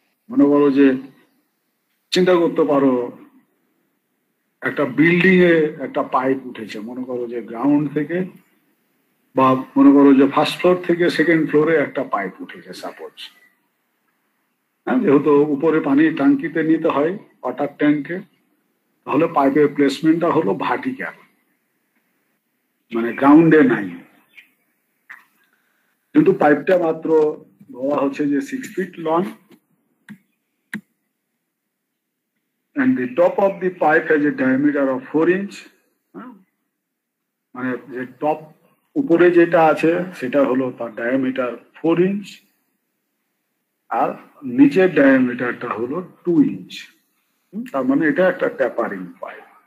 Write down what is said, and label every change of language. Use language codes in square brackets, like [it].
[bn] মনে করো যে চিন্তা করতে পারো একটা বিল্ডিং এ একটা পাইপ উঠেছে, মনে করো যে গ্রাউন্ড থেকে বা মনে করো যে ফার্স্ট ফ্লোর থেকে সেকেন্ড ফ্লোরে একটা পাইপ উঠেছে সাপোজ। হ্যাঁ, যেহেতু উপরে পানি ট্যাঙ্কিতে নিতে হয় ওয়াটার ট্যাঙ্কে, তাহলে পাইপের প্লেসমেন্টটা হলো ভার্টিক্যাল, মানে গ্রাউন্ডে নাই। কিন্তু পাইপটা মাত্র বলা হচ্ছে যে [en] 6 feet long and the top of the pipe has a diameter of 4 inch। [bn] মানে যে টপ উপরে যেটা আছে সেটা হলো তার ডায়ামিটার 4 ইঞ্চ আর নিচের ডায়ামিটারটা হলো 2 ইঞ্চ। তার মানে এটা একটা ট্যাপারিং পাইপ।